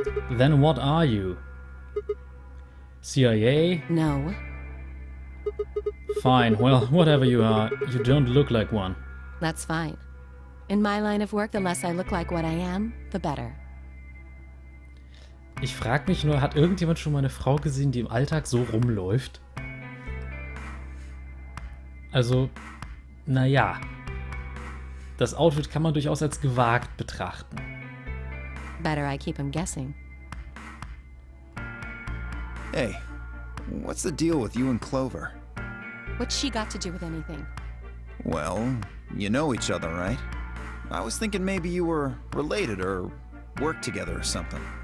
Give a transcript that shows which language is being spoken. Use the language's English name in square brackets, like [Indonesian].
[English] Then what are you? CIA? No. Fine, well, whatever you are, you don't look like one. That's fine. In my line of work, the less I look like what I am, the better. [German] Ich frage mich nur, hat irgendjemand schon mal eine Frau gesehen, die im Alltag so rumläuft? Also, naja. Das Outfit kann man durchaus als gewagt betrachten. [English] Better I keep him guessing. Hey, what's the deal with you and Clover? What's she got to do with anything? Well, you know each other, right? I was thinking maybe you were related or worked together or something.